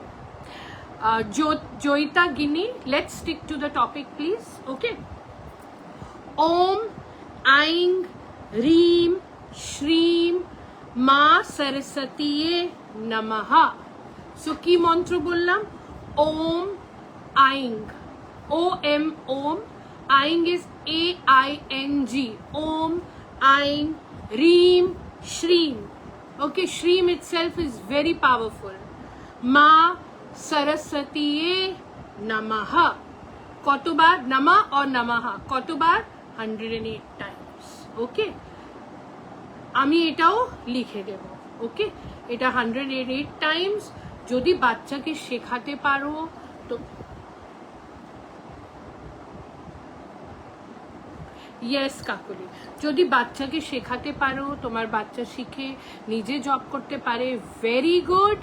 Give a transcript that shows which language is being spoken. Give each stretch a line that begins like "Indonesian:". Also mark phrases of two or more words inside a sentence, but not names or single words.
English: জয়িতা গিনি, let's stick to the topic please।
Sanskrit: ওকে, ओम ऐं ह्रीं श्रीं मा सरस्वत्यै नमः।
Bangla: সো কি মন্ত্র বললাম?
Sanskrit: ओम ऐं, ओम ओम, ऐं is ऐं, ओम, ऐं, ह्रीं, श्रीं.
English: Okay, Shreem itself is very powerful.
Sanskrit: मा सरस्वत्यै नमः.
Bangla: কতবার? Nama or Namaha কতবার?
English: 108 times. Okay,
Bangla: আমি এটাও লিখে দেব। ওকে, এটা 108 টাইমস। যদি বাচ্চাকে শেখাতে পারো তো ইয়েস কাকুলি, যদি বাচ্চাকে শেখাতে পারো, তোমার বাচ্চা শিখে নিজে জব করতে পারে,
English: very good.